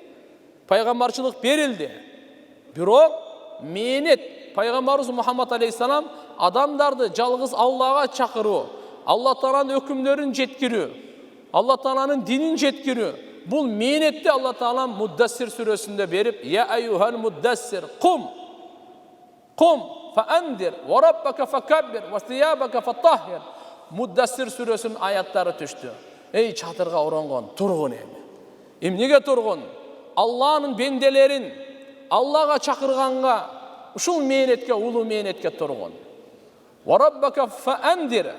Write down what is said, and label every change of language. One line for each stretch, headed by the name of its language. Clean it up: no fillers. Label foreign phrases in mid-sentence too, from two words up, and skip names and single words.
Kyrgyz: Бирок менет пайгамбарыбыз Мухаммад алейхиссалам адамдарды жалгыз Аллага чакыруу, Алла Тааланын өкүмдөрүн жеткирүү, Алла Тааланын динин жеткирүү. Бул менетти Алла Таала Муддассир сүрөсүндө берип,
Arabic: يا أيها المدثر قم فأنذر وربك فكبر وثيابك فطهر.
Kyrgyz: Муддассир сүрөсүнүн аяттары түштү. Эй чатырга оронгон, тургун эми. Эмнеге тургун? Алланын бенделерин Аллага чакырганга, ушул менетке, улуу менетке тургун.
Arabic: وربك فأنذر.